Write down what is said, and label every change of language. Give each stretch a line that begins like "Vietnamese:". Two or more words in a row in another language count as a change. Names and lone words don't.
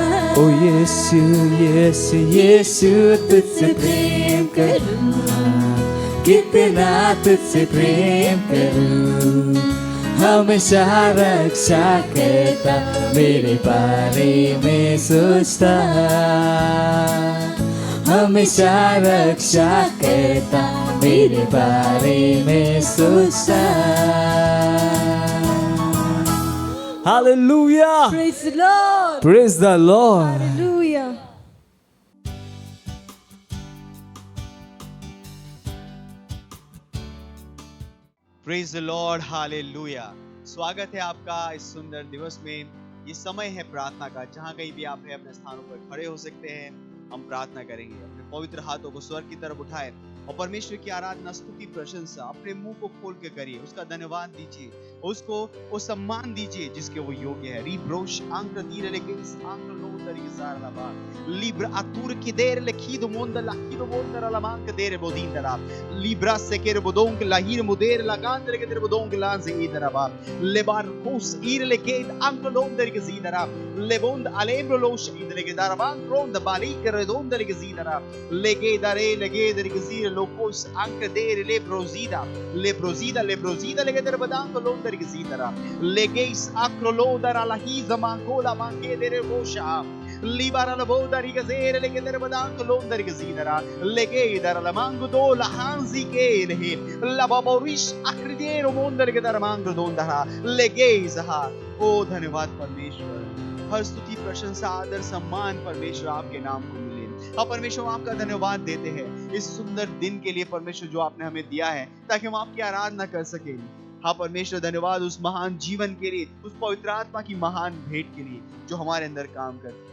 Hindi: ओ यीशु, यीशु, यीशु, तुझसे प्रेम करूं, हाँ, कितना तुझसे प्रेम करूं, हमेशा रक्षा करता, मेरे बारे में सोचता, हमेशा रक्षा करता, मेरे बारे में सोचता।
English: Hallelujah! Praise the Lord. Praise the Lord. Hallelujah. Praise the Lord,
Hindi: हालेलुया। स्वागत है आपका इस सुंदर दिवस में। ये समय है प्रार्थना का। जहाँ कहीं भी आप हैं अपने स्थानों पर खड़े हो सकते हैं। हम प्रार्थना करेंगे। अपने पवित्र हाथों को स्वर्ग की तरफ उठाएं और परमेश्वर की आराधना, स्तुति, प्रशंसा अपने मुंह को खोल के करिए। उसका धन्यवाद दीजिए, उसको वो सम्मान दीजिए जिसके वो योग्य है। रिब्रोश आंक्र दीरे लेके इस आंक्र लो तरीके सारा लबा लिब्रा अतुर की देर लेखी दो मोंद लाही दो मोंद रलमांक देर बोदीन दरा लिब्रा से केर बोदोंग लाहीर मुदेर लगान दरे के देर बोदोंग लान से इधर बा लेबार कोस ईर लेके आंक्र लो तरीके सीधरा लेबोंद अलेब्रो लोश इधर के दरबान रोंद बाली कर दोंद तरीके सीधरा लेके दरे लगे तरीके सीर लोकोस आंक्र देर लेब्रोजीदा लेब्रोजीदा लेब्रोजीदा लेके देर बदांग लोंद तरीके सीधरा लेके इस आंक्र लो दरा लाही जमान कोला मांगे देर बोशा लिबारा लबोदा रिगज़ेर लेके तेरे बदांग लोंदर गज़ीदरा लेके इधर लमांग दो लहांजी के रहे लबाबोरिश अक्रिदेर मोंदर के दरमांग दोंदरा लेके इज़हा। ओ धन्यवाद परमेश्वर, हर स्तुति, प्रशंसा, आदर, सम्मान परमेश्वर आपके नाम को मिले। हाँ परमेश्वर, हम आपका धन्यवाद देते हैं इस सुंदर दिन के लिए परमेश्वर जो आपने हमें दिया है ताकि हम आपकी आराधना कर सकें। हाँ परमेश्वर, धन्यवाद उस महान जीवन के लिए, उस पवित्र आत्मा की महान भेंट के लिए जो हमारे अंदर काम करती है।